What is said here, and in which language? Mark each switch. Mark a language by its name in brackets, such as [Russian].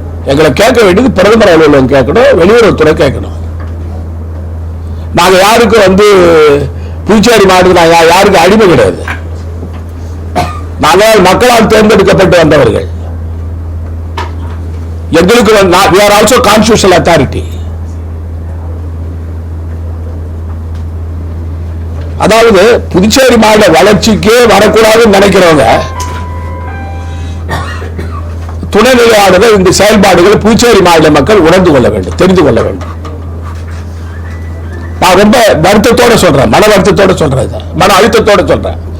[Tamil] எங்களை கேட்க வேண்டியது பிரதமர் அலுவலகம் கேட்கணும், வெளியுறவுத்துறை கேட்கணும். நாங்க யாருக்கும் புதுச்சேரி மாநிலத்தில் யாருக்கு அடிமை கிடையாது. நாங்கள் மக்களால் தேர்ந்தெடுக்கப்பட்டு வந்தவர்கள். எங்களுக்கு [English] we are also constitutional authority. [Tamil] அதாவது புதுச்சேரி மாநில வளர்ச்சிக்கே வரக்கூடாதுன்னு நினைக்கிறவங்க துணைநிலை ஆளுநர் இந்த செயல்பாடுகள் புதுச்சேரி மாநில மக்கள் உணர்ந்து கொள்ள வேண்டும், தெரிந்து கொள்ள வேண்டும். நான் ரொம்ப வருத்தத்தோட சொல்றேன், மன வருத்தத்தோட சொல்றேன், மன அழுத்தத்தோட சொல்றேன்.